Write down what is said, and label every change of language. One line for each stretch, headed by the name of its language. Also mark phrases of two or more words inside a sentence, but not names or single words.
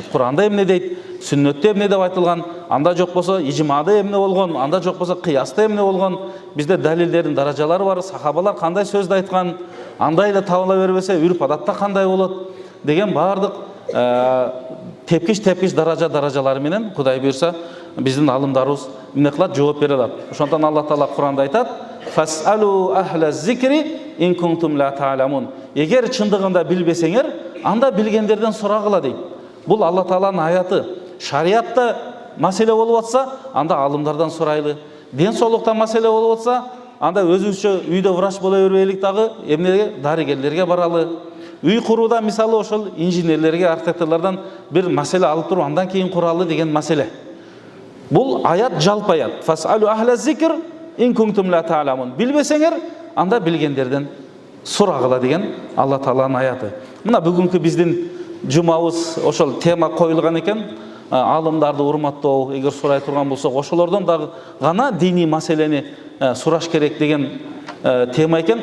Kyrgyz: Куранда эмне дейт, сүннөттө эмне деп айтылган, анда жок болсо ижмада эмне болгон, анда жок болсо кыяста эмне болгон, бизде далилдердин даражалары бар, сахабалар кандай сөздү айткан, андай эле табыла бербесе үрп адатта кандай болот деген баардык тепкич даражалары менен Кудай буйрса биздин алымдарыбыз эмне кылат, жооп бере алат.
Arabic: Ошондон Алла Таала Куранда айтат: "فاسألوا أهل الذكر إن كنتم لا تعلمون".
Kyrgyz: Эгер чындыгында билбесеңер, анда билгендерден сурагыла дейт. Бул Алла Тааланын аяты. Шариатта маселе болуп атса, анда алымдардан сурайлы. Ден соолукта маселе болуп атса, анда өзүбүзчө үйдө врач боло бербейлик дагы, эмнеге, дарыгерлерге баралы. Үй курууда мисалы ошол инженерлерге, архитекторлордон бир маселе алып туруп, андан кийин куралы деген маселе. Бул аят жалпы аят.
Arabic: فاسألوا أهل الذكر إن كنتم لا تعلمون.
Kyrgyz: Билбесеңер, анда билгендерден сурагыла деген Алла Тааланын аяты. Мына бүгүнкү биздин жумабыз ошол тема коюлган экен. Алымдарды урматтоо, эгер сурай турган болсок, ошолордон дагы гана диний маселени сураш керек деген тема экен.